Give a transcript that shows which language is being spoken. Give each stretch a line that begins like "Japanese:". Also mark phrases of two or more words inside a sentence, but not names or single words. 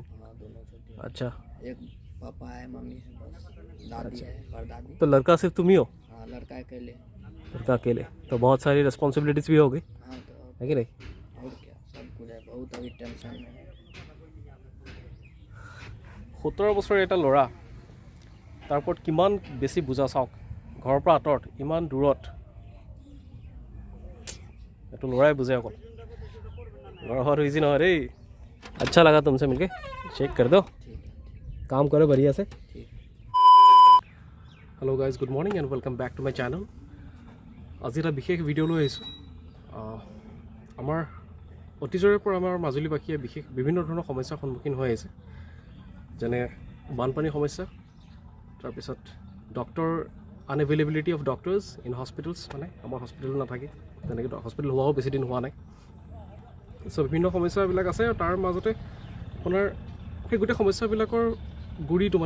Hindi: दोनों छोटी अच्छा एक पापा है मम्मी है बस दादी है परदादी तो लड़का सिर्फ तुम ही हो हाँ लड़का अकेले तो बहुत सारी रिस्पॉन्सिबिलिटीज भी होगी हाँ तो है कि नहीं और क्या सब कुछ है बहुत अभी टेंशन में है
Assamese: 17 বছৰ এটা ল'ৰা তাৰ ওপৰত কিমান বেছি বুজা চাওক ঘৰৰ পৰা আঁতৰত ইমান দূৰত এইটো ল'ৰাই বুজে অকল ল'ৰা হোৱাটো ইজি নহয় দেই
Hindi: अच्छा लगा तुमसे मिलके चेक कर दो काम करो बढ़िया से
English: Hello guys good morning and welcome back to my channel
Assamese: आज এটা বিশেষ ভিডিও লৈ আহিছোঁ আমাৰ অতীজৰে পৰা আমাৰ মাজুলীবাসীয়ে বিশেষ বিভিন্ন ধৰণৰ সমস্যাৰ সন্মুখীন হৈ আছে যেনে বানপানী সমস্যা তাৰপিছত
English: doctor unavailability of doctors in hospitals
Assamese: মানে আমাৰ হস্পিটেল নাথাকে তেনেকৈ হস্পিটেল হোৱাও বেছি দিন হোৱা নাই সো বিভিন্ন সমস্যাবিলাক আছে আৰু তাৰ মাজতে আপোনাৰ সেই গোটেই সমস্যাবিলাকৰ গুৰিটো মানে